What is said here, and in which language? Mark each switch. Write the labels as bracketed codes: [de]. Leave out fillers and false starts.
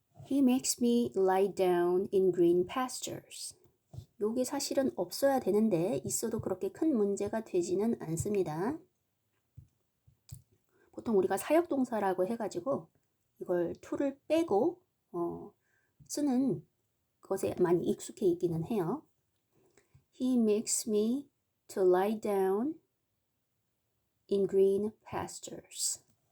[en] He makes me lie down in green pastures. [ko] 요게 사실은 없어야 되는데 있어도 그렇게 큰 문제가 되지는 않습니다. 보통 우리가 사역동사라고 해가지고 이걸 to를 빼고 쓰는 것에 많이 익숙해 있기는 해요. [en] He makes me to lie down in green pastures.